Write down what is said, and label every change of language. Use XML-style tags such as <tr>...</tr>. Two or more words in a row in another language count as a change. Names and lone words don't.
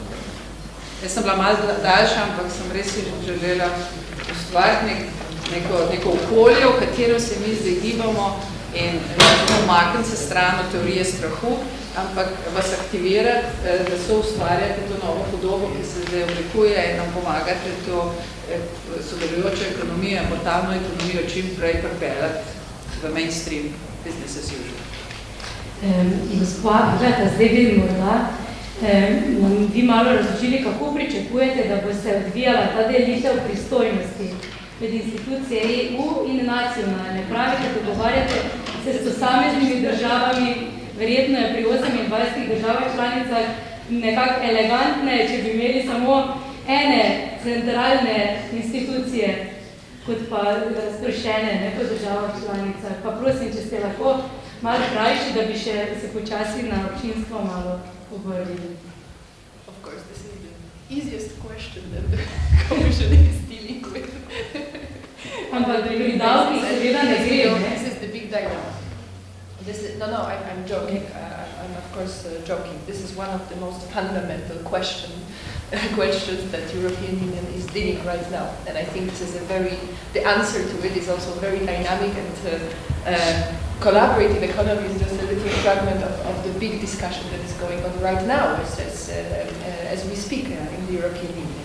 <sl>Jaz sem bila malo daljša, ampak sem res želela ustvariti neko okolje, v katerem se mi zdaj gibamo in umakniti se stran od teorije strahu, ampak vas aktivirati, da so ustvarjate to novo podobo, ki se zdaj oblikuje in nam pomagate to sodelujočo ekonomijo, portalno ekonomijo čim prej pripeljati v</sl> <en>mainstream business as usual.</en> <sl>Gospa, gledajte, zdaj bi morda vi malo razložili, kako pričakujete, da bo se odvijala ta delitev pristojnosti med institucije EU in nacionalne. Pravite, dogovarjate se s posameznimi državami Verjetno je pri 28 državah članicah nekako elegantne, če bi imeli samo ene centralne institucije, kot pa razprošene, ne po državah članicah. Pa prosim, če ste lahko malo krajši, da bi še se počasi na občinstvo malo obrnili.</sl> <en>Of course, this is the easiest question that the Commission is dealing with.</en> <sl>Ampak pri davkih seveda ne gre, ne?</sl> <en>This is the big dilemma. No, I'm joking. I'm of course joking. This is one of the most fundamental questions that European Union is dealing right now, and I think this is the answer to it is also very dynamic, and collaborative economy is just a little fragment of the big discussion that is going on right now as we speak in the European Union.</en>